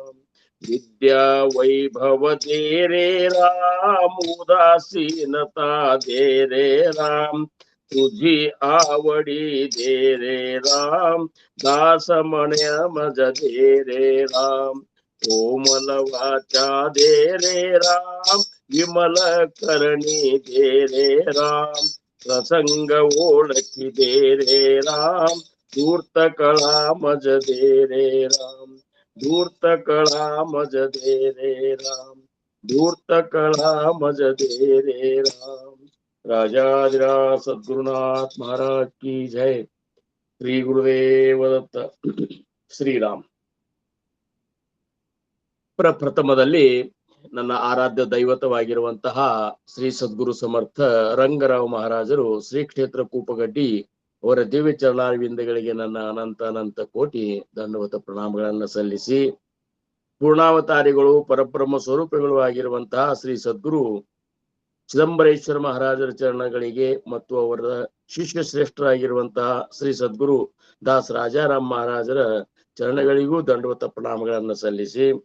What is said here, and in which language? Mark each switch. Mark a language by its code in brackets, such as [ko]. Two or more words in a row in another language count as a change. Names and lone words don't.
[mr] विद्या वैभव दे रे राम, उदासीनता दे रे राम. तुझी आवडी दे रे राम, दास म्हण्या मज दे रे राम. कोमल वाचा दे रे राम, विमल करणी दे रे राम. प्रसंग ओळखी दे रे राम धूर्त कळा मज दे रे राम धूर्त कळा मज दे रे राम धूर्त कळा मज दे रे राम। राजाधिराज सद्गुरुनाथ महाराज की जय। [kn] ಶ್ರೀ ಗುರುದೇವ ದತ್ತ। ಶ್ರೀರಾಮ್। ಪ್ರಪ್ರಥಮದಲ್ಲಿ ನನ್ನ ಆರಾಧ್ಯ ದೈವತವಾಗಿರುವಂತಹ ಶ್ರೀ ಸದ್ಗುರು ಸಮರ್ಥ ರಂಗರಾವ್ ಮಹಾರಾಜರು ಶ್ರೀ ಕ್ಷೇತ್ರ ಕೂಪಗಡ್ಡಿ ಅವರ ದಿವ್ಯ ಚರಣಾರವಿಂದಗಳಿಗೆ ನನ್ನ ಅನಂತ ಅನಂತ ಕೋಟಿ ದಂಡವತ ಪ್ರಣಾಮಗಳನ್ನ ಸಲ್ಲಿಸಿ, ಪೂರ್ಣಾವತಾರಿಗಳು ಪರಬ್ರಹ್ಮ ಸ್ವರೂಪಗಳು ಆಗಿರುವಂತಹ ಶ್ರೀ ಸದ್ಗುರು ಚಿದಂಬರೇಶ್ವರ ಮಹಾರಾಜರ ಚರಣಗಳಿಗೆ ಮತ್ತು ಅವರ ಶಿಷ್ಯ ಶ್ರೇಷ್ಠರಾಗಿರುವಂತಹ ಶ್ರೀ ಸದ್ಗುರು ದಾಸ್ ರಾಜಾರಾಮ್ ಮಹಾರಾಜರ ಚರಣಗಳಿಗೂ ದಂಡವತ ಪ್ರಣಾಮಗಳನ್ನು ಸಲ್ಲಿಸಿ,